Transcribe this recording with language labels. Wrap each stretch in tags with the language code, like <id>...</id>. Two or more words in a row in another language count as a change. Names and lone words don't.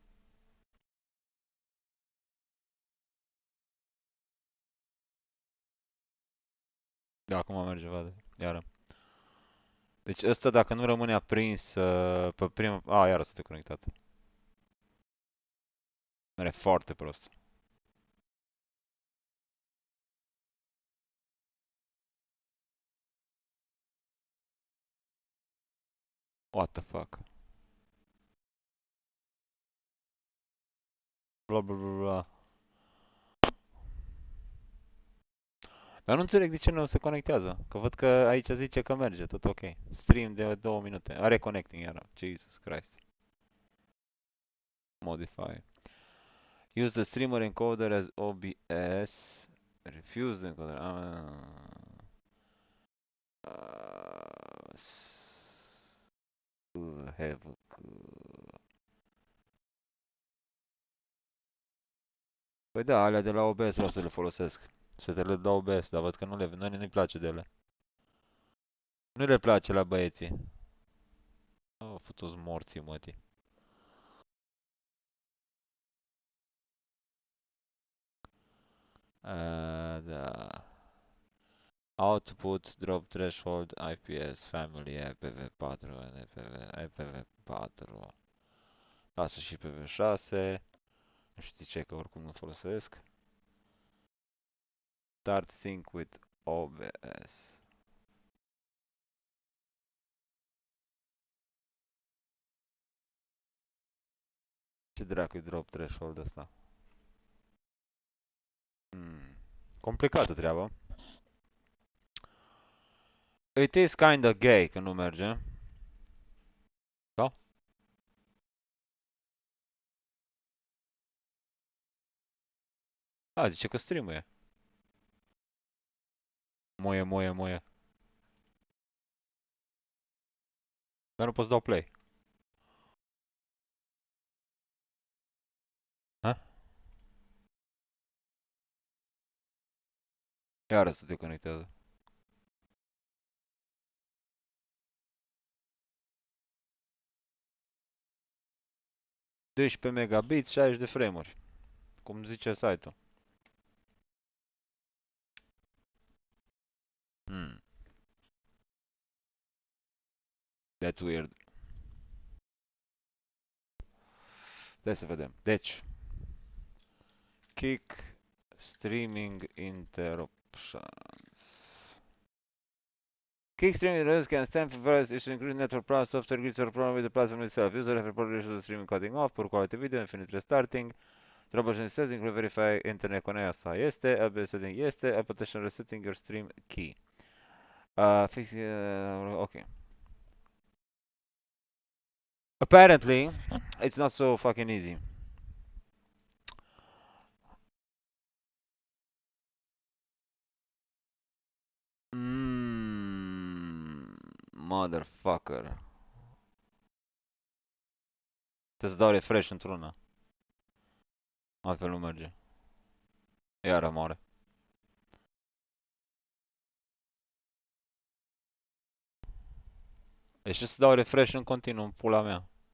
<ro>Da, acum merge, văd. Iară. Deci ăsta dacă nu rămâne aprins pe prima... A, iară s-a deconectat. Mere foarte prost.</ro> <en>What the fuck? Bla bla bla bla.</en> <ro>Dar nu înțeleg de ce nu se conectează. Că văd că aici zice că merge, tot ok. Stream de 2 minute.</ro> <en>Are connecting</en> <ro>iară.</ro> <en>Jesus Christ. Modify. Use the streamer encoder as OBS. Refuse the encoder. Have.</en> <ro>Păi da, alea de la OBS vreau să le folosesc. Să te le dau OBS, dar văd că nu-i place de ele. Nu le place la băieții. Oh, futu-s morții, mătii. Da.</ro> <en>Output, drop threshold, IPS, family, IPv4, IPv4.</en> <ro>Lasă și IPv6. Nu știu de ce, că oricum nu folosesc.</ro> <en>Start sync with OBS.</en> <ro>Ce dracu-i</ro> <en>drop threshold</en> <ro>ăsta? Hmm. Complicată treabă.</ro> <en>It is kinda gay</en> <ro>că nu merge. Da? A, zice că streamuie. Moie, moie, moie. Dar nu pot să dau play. Ha? Iară să te conectează. 12 megabits, 60 de frame-uri. Cum zice site-ul. Hmm.</ro> <en>That's weird.</en> <ro>Hai să vedem. Deci,</ro> <en>kick streaming interruptions. Kick streaming interruptions can stem from various issues including network problems, software glitches, or problem with the platform itself. User have reported issues with streaming cutting off, poor quality video, infinite restarting. Troubleshooting settings include verify internet connection.</en> <ro>Asta este,</ro> <en>ABS setting</en> <ro>este,</ro> <en>application resetting your stream key. Fix, okay. Apparently, it's not so fucking easy. Motherfucker.</en> <ro>Trebuie să dau refresh într-una. Altfel nu merge. Iară moare. Deci trebuie să dau refresh în continuu, în pula mea.</ro>